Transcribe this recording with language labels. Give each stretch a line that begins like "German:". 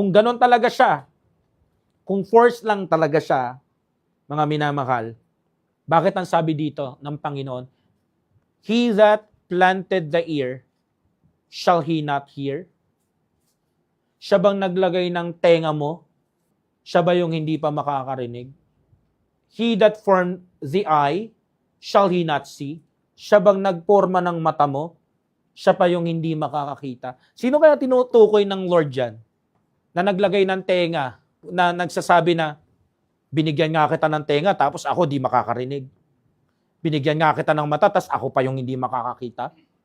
Filipino: Kung ganon talaga siya, kung force lang talaga siya, mga minamahal, bakit ang sabi dito ng Panginoon,
English: He that planted the ear, shall he not hear?
Filipino: Siya bang naglagay ng tenga mo? Siya ba yung hindi pa makakarinig?
English: He that formed the eye, shall he not see?
Filipino: Siya bang nagporma ng mata mo? Siya pa yung hindi makakakita. Sino kaya tinutukoy ng Lord dyan? Na naglagay ng tenga, na nagsasabi na, binigyan nga kita ng tenga, tapos ako di makakarinig. Binigyan nga kita ng mata, tapos ako pa yung hindi makakakita.